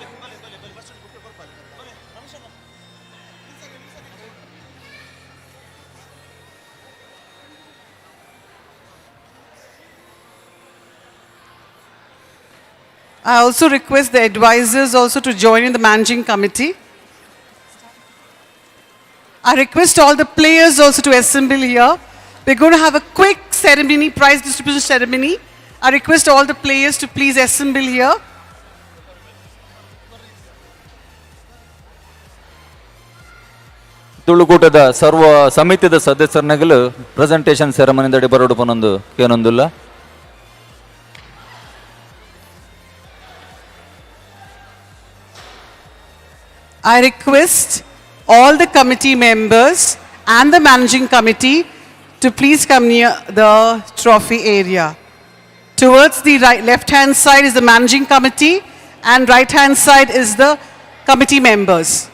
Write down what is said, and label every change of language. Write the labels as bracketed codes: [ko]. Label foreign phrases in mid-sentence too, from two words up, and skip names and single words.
[en] I also request the advisors also to join in the managing committee. I request all the players also to assemble here. We're going to have a quick ceremony, prize distribution ceremony. I request all the players to please assemble here. [tcy] ತುಳುಕೂಟದ ಸರ್ವ ಸಮಿತಿದ ಸದಸ್ಯರನಗಲು [en] presentation ceremonidadi [tcy] ಬರೋಡು ಪನೊಂದು ಏನೊಂದಿಲ್ಲ [en] I request all the committee members and the managing committee to please come near the trophy area. Towards the left-hand side is the managing committee and right-hand side is the committee members.